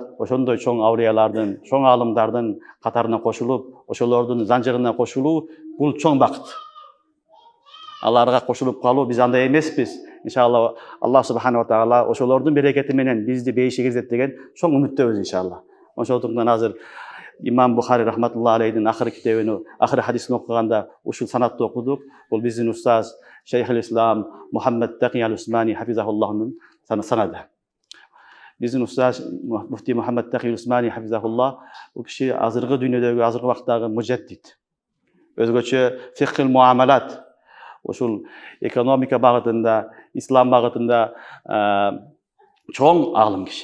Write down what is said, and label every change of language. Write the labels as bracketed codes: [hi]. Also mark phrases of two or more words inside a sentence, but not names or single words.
[ky] Ошондой чоң аулиялардын, чоң аалымдардын катарына кошулуп, ошолордун занжырына кошулуу бул чоң бакыт. Аларга кошулуп калуу биз андай эмеспиз. Иншалла Аллах [ar] سبحانه وتعالى [ky] ошолордун берекети менен бизди бейиши киргизет деген чоң үмүттөбүз иншалла. Ошондуктан азыр Имам Бухари [ar] رحمة الله عليه [ky] ахыр китебин, ахыр хадисин окуганда ушул санатты окудук. Бул биздин устаз Шейхул Ислам Мухаммад Таки аль-Усмани хафизахуллахнын санады. Биздин устаз муфти Мухаммад Таки аль-Усмани хафизахуллах бул киши азыркы дүйнөдөгү, азыркы убактагы мужаддид. Өзгөчө [ar] فقه المعاملات, [ky] ушул экономика багытында, ислам багытында чоң аалым киши.